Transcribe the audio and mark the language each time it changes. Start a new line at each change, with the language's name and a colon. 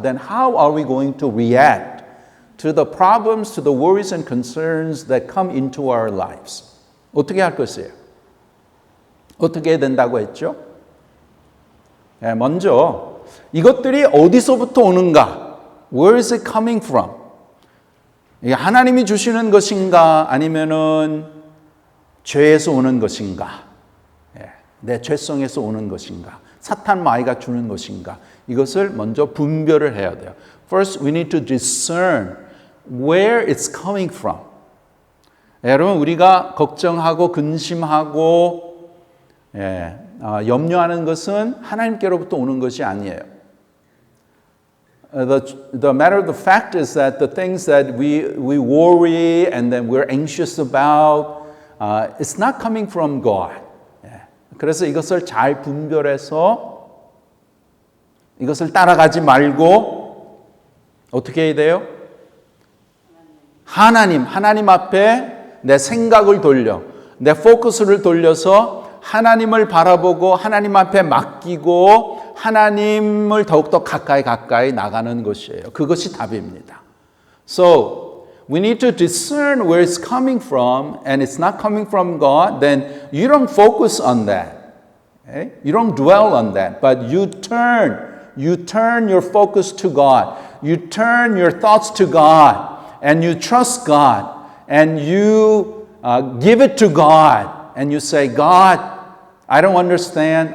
English: Then how are we going to react to the problems, to the worries and concerns that come into our lives?
Korean: 어떻게 할 것이에요? 어떻게 해야 된다고 했죠? 먼저 이것들이 어디서부터 오는가?
English: Where is it coming from?
Korean: 이게 하나님이 주시는 것인가? 아니면은 죄에서 오는 것인가? 내 죄성에서 오는 것인가? 사탄 마귀가 주는 것인가? 이것을 먼저 분별을 해야 돼요.
English: First, we need to discern where it's coming from.
Korean: 여러분, 우리가 걱정하고 근심하고 염려하는 것은 하나님께로부터 오는 것이 아니에요.
English: The matter of the fact is that the things that we worry and then we're anxious about, it's not coming from God.
Korean: 그래서 이것을 잘 분별해서 이것을 따라가지 말고 어떻게 해야 돼요? 하나님 앞에 내 생각을 돌려, 내 포커스를 돌려서 하나님을 바라보고 하나님 앞에 맡기고 하나님을 더욱더 가까이 나가는 것이에요. 그것이 답입니다.
English: So, we need to discern where it's coming from and it's not coming from God, then you don't focus on that. Okay? You don't dwell on that, but you turn your focus to God. You turn your thoughts to God and you trust God and you give it to God and you say, God, I don't understand.